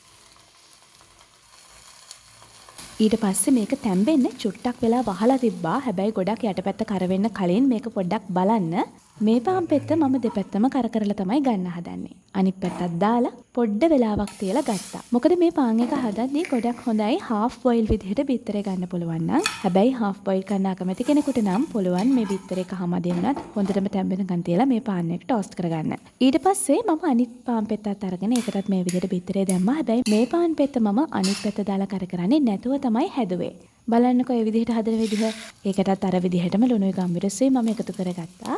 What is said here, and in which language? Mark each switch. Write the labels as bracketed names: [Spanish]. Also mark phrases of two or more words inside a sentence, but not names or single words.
[Sinhala] ඊට පස්සේ මේක තැම්බෙන්න චුට්ටක් වෙලා වහලා තිබ්බා. හැබැයි ගොඩක් යටපැත්ත කර වෙන්න කලින් මේක පොඩ්ඩක් බලන්න. මේ පාන් පෙත්ත මම දෙපැත්තම කර කරලා තමයි ගන්න හදන්නේ. අනිත් පැත්තත් දාලා පොඩ්ඩ වෙලාවක් තියලා ගත්තා. මොකද මේ පාන් එක හදද්දී ගොඩක් හොඳයි [English] half boil [Sinhala] විදිහට බිත්තරේ ගන්න පුළුවන් නම්. හැබැයි [English] half boil [Sinhala] කරන්න අකමැති කෙනෙකුට නම් පුළුවන් මේ බිත්තරේ කහමදින් උනත් හොඳටම තැම්බෙනකන් තියලා මේ පාන් එක ටෝස්ට් කරගන්න. ඊට පස්සේ මම අනිත් පාන් පෙත්තත් අරගෙන ඒකටත් මේ විදිහට බිත්තරේ දැම්මා. හැබැයි මේ පාන් පෙත්ත මම අනිත් පැත්ත දාලා කර කරන්නේ නැතුව තමයි හැදුවේ. බලන්නකෝ මේ විදිහට හදන විදිහ. ඒකටත් අර විදිහටම ලුණුයි ගම්මිරිසුයි මම එකතු කරගත්තා.